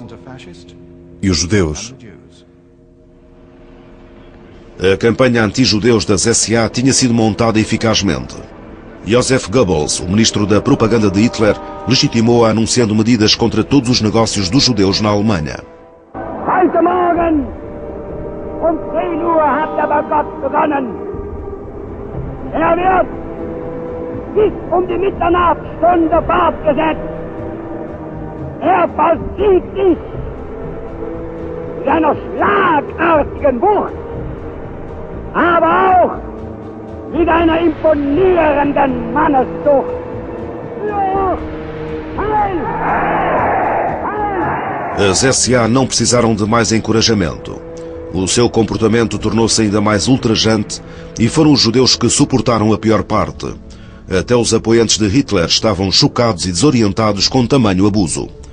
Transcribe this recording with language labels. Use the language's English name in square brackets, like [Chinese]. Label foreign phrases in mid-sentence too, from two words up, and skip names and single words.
[Portuguese] E os judeus. A campanha anti-judeus das SA tinha sido montada eficazmente. Joseph Goebbels, o ministro da propaganda de Hitler, legitimou-a anunciando medidas contra todos os negócios dos judeus na Alemanha. [German] Heute Morgen um 10 Uhr hat der Gott begonnen. Wird bis die Mitternachtsstunde fortgesetzt. Vollzieht sich mit einer schlagartigen Wucht, aber auch mit einer imponierenden Manneszucht. [Portuguese] As SA não precisaram de mais encorajamento. O seu comportamento tornou-se ainda mais ultrajante e foram os judeus que suportaram a pior parte. Até os apoiantes de Hitler estavam chocados e desorientados com tamanho abuso.